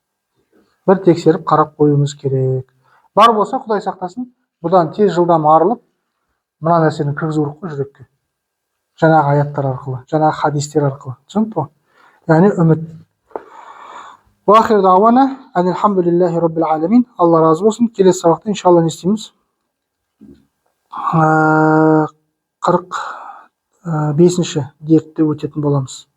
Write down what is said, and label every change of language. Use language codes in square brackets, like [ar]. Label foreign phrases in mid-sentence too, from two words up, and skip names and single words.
[kk] Бір тексеріп қарап қоюымыз керек. Бар болса, Құдай сақтасын, бұдан тез жылдам арылып, мына нәрсені кіргізу керек қой жүрекке, жаңағы аяттар арқылы, жаңағы хадистер арқылы. Түсінікті ғой? Яғни үміт. [ar] وآخر دعوانا الحمد لله رب العالمين. [kk] Алла разы болсын. Келесі сабақта иншалла не істейміз? 45-ші дертті өтетін боламыз.